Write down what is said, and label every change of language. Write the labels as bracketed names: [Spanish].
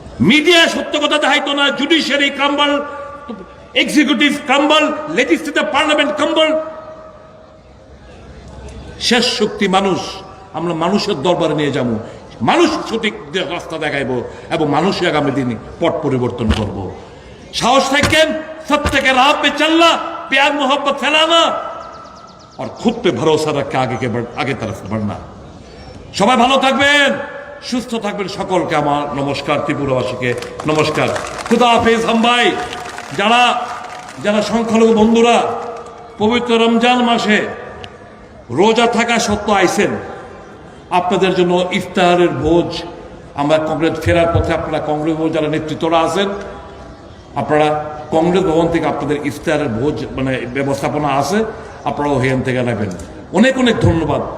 [Bangla] Media সত্য কথা দেখাইতো না, judiciary crumble, executive crumble, legislative parliament crumble. শেষ শক্তি মানুষ। আমরা মানুষের দরবারে নিয়ে যাবো, মানুষ সঠিক রাস্তা দেখাইবো এবং মানুষই আগামী দিনে পট পরিবর্তন করব। সাহস থাকেন [Hindi] सत्य के राह पे चलना, प्यार मोहब्बत फैलाना और खुद पे भरोसा रख के आगे तरफ बढ़ना। [Bangla] সবাই ভালো থাকবেন, সুস্থ থাকবেন। সকলকে আমার নমস্কার, ত্রিপুরাবাসীকে নমস্কার, খুদা হাফেজ। হাম ভাই যারা যারা সংখ্যালঘু বন্ধুরা পবিত্র রমজান মাসে রোজা থাকা সত্ত্বেও আইছেন, আপনাদের জন্য ইফতারের ভোজ আমরা কংগ্রেস ফেরার পথে, আপনারা কংগ্রেস ভোজ যারা নেতৃত্বরা আছেন, আপনারা কংগ্রেস ভবন থেকে আপনাদের ইফতারের ভোজ মানে ব্যবস্থাপনা আছে, আপনারাও হেন থেকে নেবেন। অনেক অনেক ধন্যবাদ।